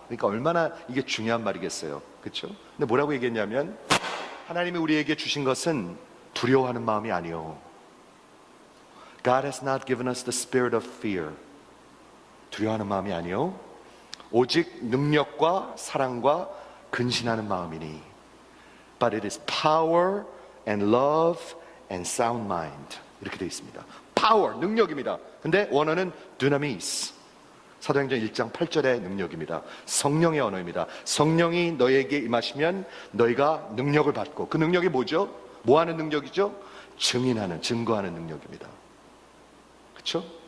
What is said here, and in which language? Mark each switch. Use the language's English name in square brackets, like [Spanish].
[Korean] 그러니까 얼마나 이게 중요한 말이겠어요. 그렇죠? 근데 뭐라고 얘기했냐면 하나님이 우리에게 주신 것은 두려워하는 마음이 아니요, [English] God has not given us the spirit of fear. [Korean] 두려워하는 마음이 아니요, 오직 능력과 사랑과 근신하는 마음이니. [English] But it is power and love and sound mind. [Korean] 이렇게 되어 있습니다. power, 능력입니다. 근데 원어는 dunamis. 사도행전 1장 8절의 능력입니다. 성령의 언어입니다. 성령이 너에게 임하시면 너희가 능력을 받고, 그 능력이 뭐죠? 뭐 하는 능력이죠? 증거하는 능력입니다. 그렇죠?